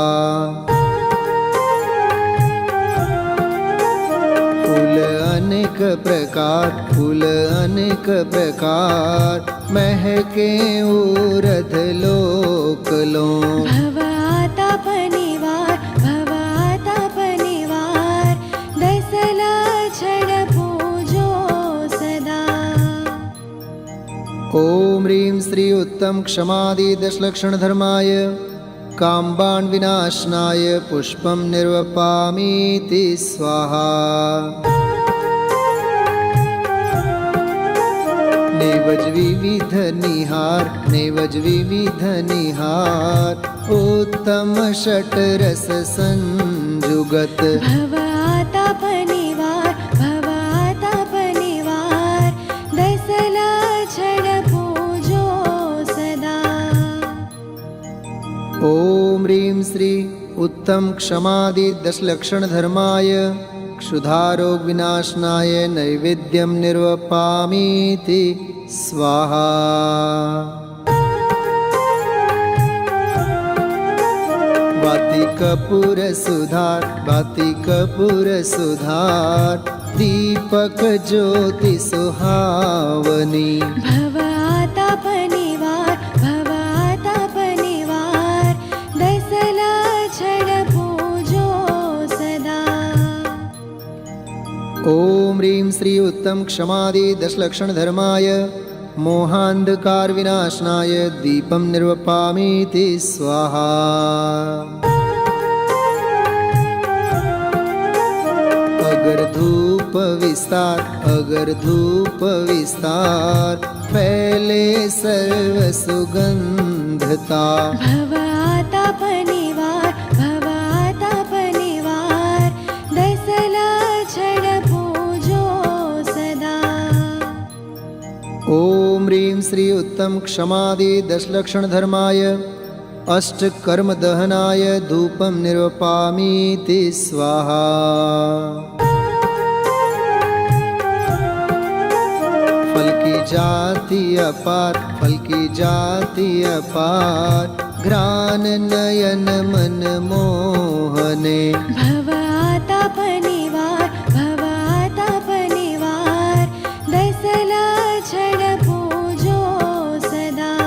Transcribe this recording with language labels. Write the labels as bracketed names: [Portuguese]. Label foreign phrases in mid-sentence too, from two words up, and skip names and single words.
[Hindi] फूल अनेक प्रकार, फूल अनेक प्रकार, महके उरध लोक लो। भवाताप निवार, भवाताप निवार, दसला छड पूजो सदा। [Sanskrit] ओम ह्रीं श्री उत्तम क्षमादि दशलक्षण धर्माय, कामबाण विनाशनाय पुष्पं निर्वपामीति स्वाहा। [Hindi] नेवज विविध निहार, नेवज विविध निहार, उत्तम षट रस संजुगत। भवाताप निवार, भवाताप निवार, दसला छड पूजो सदा। [Sanskrit] ओम ह्रीं श्री उत्तम क्षमादि दशलक्षण धर्माय, क्षुधारोग विनाशनाय नैवेद्यं निर्वपामीति स्वाहा। [Hindi] वाति कपूर सुधार, वाति कपूर सुधार, दीपक ज्योति सुहावनी। भवाताप निवार, भवाताप निवार, दसला छड पूजो सदा। [Sanskrit] ओम ह्रीं श्री उत्तम क्षमादि दशलक्षण धर्माय, मोहांधकार विनाशनाय दीपं निर्वपामीति स्वाहा। [Hindi] अगर धूप विस्तार, अगर धूप विस्तार, फैले सर्व सुगंधता। भवाताप निवार, भवाताप निवार, दसला छड पूजो सदा। [Sanskrit] ओम ह्रीं श्री उत्तम क्षमादि दशलक्षण धर्माय, अष्ट कर्म दहनाय धूपं निर्वपामीति स्वाहा। [Hindi] फल की जाति अपार, फल की जाति अपार, घ्राण नयन मन मोहने। भवाताप निवार, भवाताप निवार, दसला छड पूजो सदा।